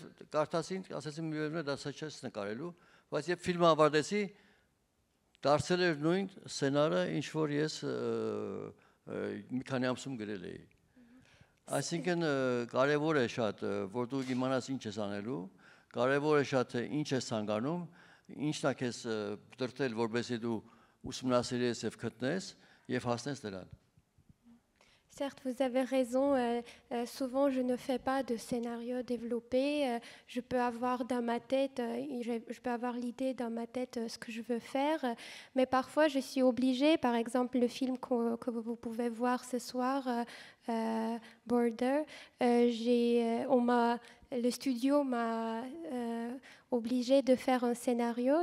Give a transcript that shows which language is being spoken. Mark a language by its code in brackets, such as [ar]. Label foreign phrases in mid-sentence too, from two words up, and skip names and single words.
[hy] կարդացին, ասացին միևնույն է դա չես նկարելու, բայց երբ ֆիլմը ավարտեցի, դարձել էր նույն սցենարը, ինչ որ ես մի քանի ամսում գրել էի։ Այսինքն կարևոր է շատ, որ դու իմանաս ինչ ես անելու, կարևոր է շատ թե ինչ ես ցանկանում, ինչն է քեզ դրտել, որպեսզի դու ուսումնասիրես եւ գտնես եւ հասնես դրան։ [fr] Certes, vous avez raison. Souvent, je ne fais pas de scénario développé. Je peux avoir dans ma tête, je peux avoir l'idée dans ma tête ce que je veux faire. Mais parfois, je suis obligée. Par exemple, le film que vous pouvez voir ce soir, Border, le studio m'a obligée de faire un scénario.